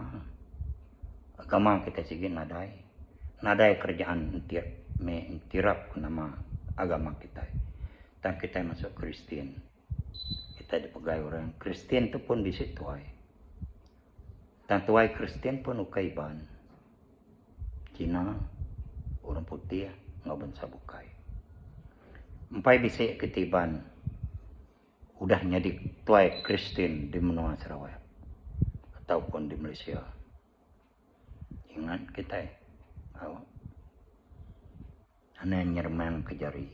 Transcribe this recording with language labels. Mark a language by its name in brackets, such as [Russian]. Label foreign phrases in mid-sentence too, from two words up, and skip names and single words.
[Iban] Agama kita sige nadai. Nadai kerjaan mentirap nama agama kita. Dan kita masuk Kristen. Kita dipegai orang Kristen tu pun bisa tuai. Dan tuai Kristen pun ukai ban. Cina, orang putih, ngau bangsa bukai. Empai bisa ketiban. Udah jadi tuai Kristen di menua Sarawak. Ataupun di Malaysia. Ingat kita ana nyerman ke jari.